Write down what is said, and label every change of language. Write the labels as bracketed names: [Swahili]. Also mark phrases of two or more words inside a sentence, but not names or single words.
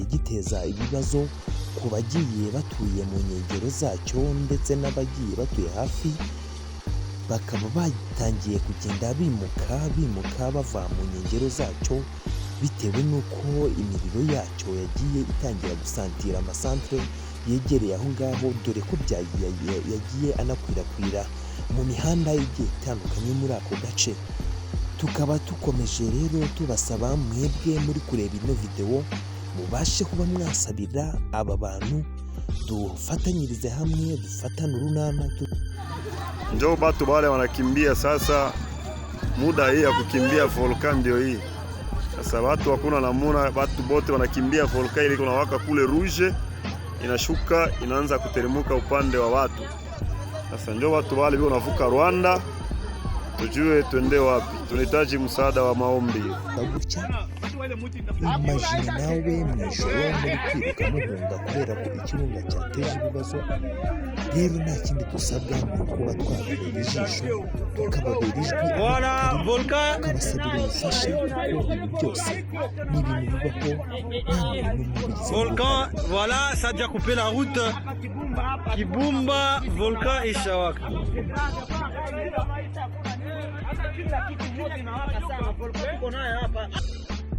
[Kinyarwanda] giteza ibibazo ku bagiye batuye mu nkengero zacyo ndetse n'abagiye batuye hafi, bakaba batangiye kugenda bimuka bava mu nkengero zacyo bitewe n'uko imiriro yacyo yagiye itangira gusantira amasantere yegereye aho ngaho, dore ko yagiye anakwirakwira mu mihanda igiye itandukanye muri ako gace. Tukaba tukomeje rero tubasaba mwebwe muri kureba ino video mubashe kuba mwasabira aba bantu, dufatanyirize hamwe, dufatane urunana. [Swahili] Njoo batu wale wanakimbia sasa, muda hii ya kukimbia volkani ndio hii. Sasa watu hakuna namuna, watu bote wanakimbia volkani ile kuna waka kule Rouge, inashuka inaanza kuteremuka upande wa watu. Sasa njoo watu wale wao wanavuka Rwanda, tujue twende wapi. Tunahitaji msaada wa maombi. [Kinyarwanda] Imagine nawe mwijoro muri kwiruka muhunga kubera ko ikirunga cyateje ibibazo. Rero nta kindi dusabwa ni kuba twababera ijisho, tukababera ijwi, tukabasabira ubufasha, kuko ibi byose ni ibintu bibaho. [French] Volcan, voilà, ça a déjà coupé la route. Kibumba, volcan et Shawaka. [Swahili] Kila kitu moto inawaka sana, volcan iko nayo hapa.